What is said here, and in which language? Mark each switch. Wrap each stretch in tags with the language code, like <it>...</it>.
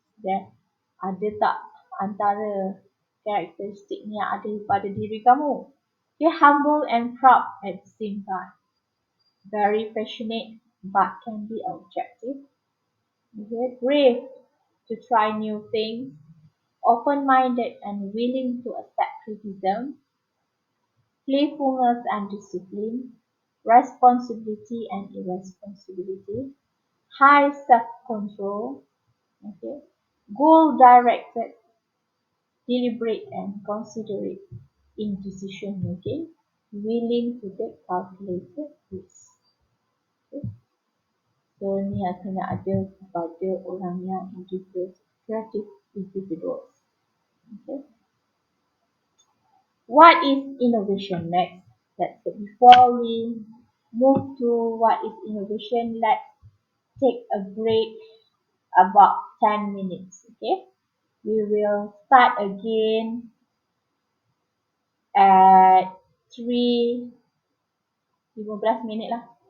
<ms>Then ada tak antara karakteristik ni yang ada pada diri kamu?</ms> <en>Okay, humble and proud at the same time. Very passionate but can be objective. Okay, brave to try new things. Open-minded and willing to accept criticism. Playfulness and discipline. Responsibility and irresponsibility. High self-control. Okay, goal-directed, deliberate and considerate in decision making, willing to take calculated risks. Okay.</en> <ms>So ni akan ada pada orang yang</ms> <en>creative individuals. Okay. What is innovation next? Before we move to what is innovation, let's take a break about 10 minutes. Okay. We will start again at 3:15</en> <ms>minit lah.</ms>